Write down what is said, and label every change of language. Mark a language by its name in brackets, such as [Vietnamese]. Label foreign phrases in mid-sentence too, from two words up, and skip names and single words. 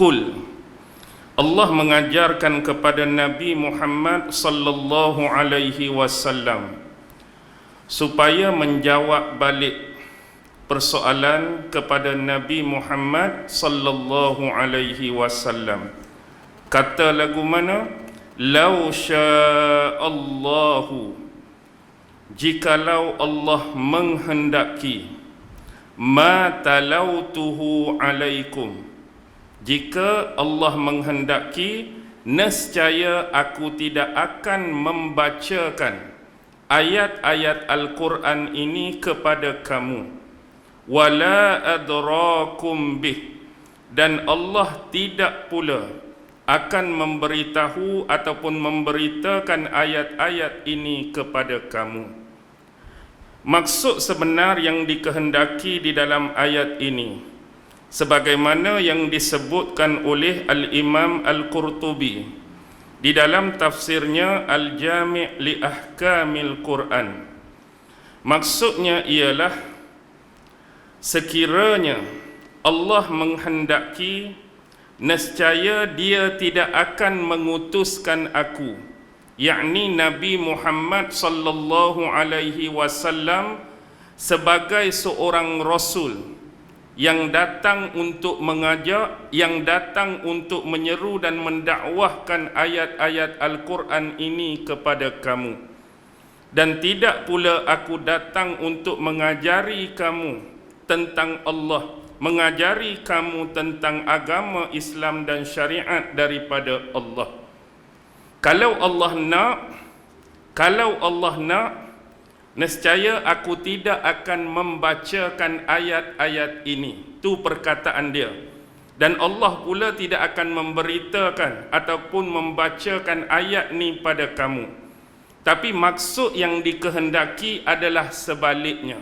[Malay] Qul, Allah mengajarkan kepada Nabi Muhammad [Arabic] صلى الله عليه وسلم [Malay] supaya menjawab balik persoalan kepada Nabi Muhammad [Arabic] صلى الله عليه وسلم. [Malay] Kata lagu mana? [Arabic] لو شاء الله, [Malay] jikalau Allah menghendaki, [Arabic] ما تلوته عليكم, [Malay] jika Allah menghendaki, nescaya aku tidak akan membacakan ayat-ayat Al-Quran ini kepada kamu. [Arabic] ولا أدراكم به, [Malay] dan Allah tidak pula akan memberitahu ataupun memberitakan ayat-ayat ini kepada kamu. Maksud sebenar yang dikehendaki di dalam ayat ini, sebagaimana yang disebutkan oleh Al-Imam Al-Qurtubi di dalam tafsirnya Al-Jami' li Ahkamil Quran, maksudnya ialah sekiranya Allah menghendaki, nescaya Dia tidak akan mengutuskan aku, yakni Nabi Muhammad [Arabic] صلى الله عليه وسلم, [Malay] sebagai seorang rasul yang datang untuk mengajak, yang datang untuk menyeru dan mendakwahkan ayat-ayat Al-Quran ini kepada kamu. Dan tidak pula aku datang untuk mengajari kamu tentang Allah, mengajari kamu tentang agama Islam dan syariat daripada Allah. Kalau Allah nak, nescaya aku tidak akan membacakan ayat-ayat ini. Itu perkataan dia. Dan Allah pula tidak akan memberitakan ataupun membacakan ayat ni pada kamu. Tapi maksud yang dikehendaki adalah sebaliknya.